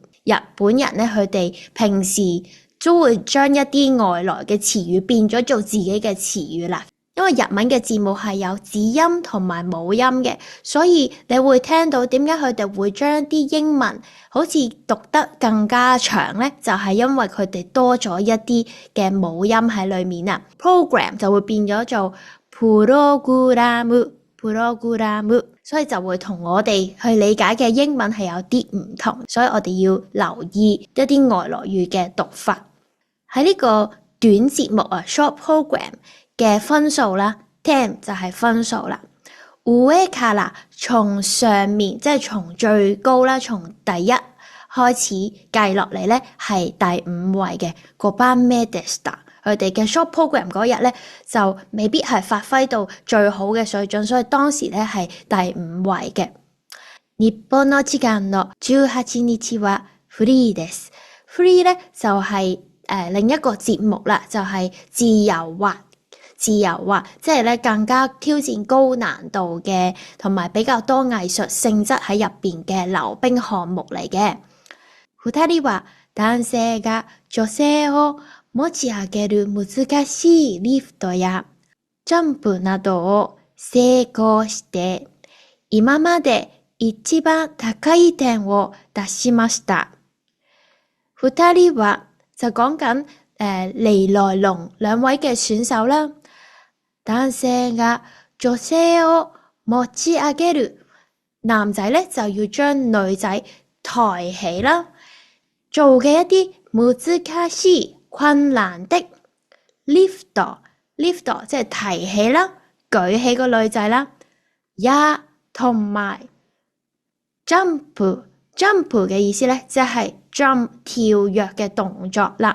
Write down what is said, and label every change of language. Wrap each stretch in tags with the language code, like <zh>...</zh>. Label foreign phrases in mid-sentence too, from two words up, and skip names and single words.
<yue>日本人咧佢哋平時都會將一啲外來嘅詞語變咗做自己嘅詞語啦。因為日文嘅字母係有子音同埋母音嘅，所以你會聽到點解佢哋會將啲英文好似讀得更加長呢？就係因為佢哋多咗一啲嘅母音喺裏面啊。program 就會變咗做プログラム，所以就會同我哋去理解嘅英文係有啲唔同，所以我哋要留意一啲外來語嘅讀法。喺呢個短節目啊 ，</yue> <en>short program</en> <yue>嘅分數啦 ，10 就係分數啦。</yue> <ja>上から</ja> <yue>從上面，即係從最高啦，從第一開始計落嚟咧，係第5位嘅。</yue> <ja>5 番目でした。</ja> <yue>佢哋嘅</yue> <en>short program</en> <yue>嗰日咧，就未必係發揮到最好嘅水準，所以當時咧係第5位嘅。</yue> <ja>日本の時間の18日はフリーです。</ja> <yue>free 咧就係另一個節目啦，就係自由滑，即係咧更加挑戰高難度嘅，同埋比較多藝術性質喺入邊嘅溜冰項目嚟嘅。</yue> <ja>2人は男性が女性を持ち上げる難しいリフトやジャンプなどを成功して、今まで一番高い点を出しました。二人は</ja> <yue>就講緊尼來龍兩位嘅選手啦。</yue> <ja>男性が女性を持ち上げる，</ja> <yue>男仔咧就要將女仔抬起啦。做嘅一啲難しい困難的 lift 即係提起啦，舉起個女仔啦。呀同埋 jump 嘅意思咧，即係 jump 跳躍嘅動作啦。</yue>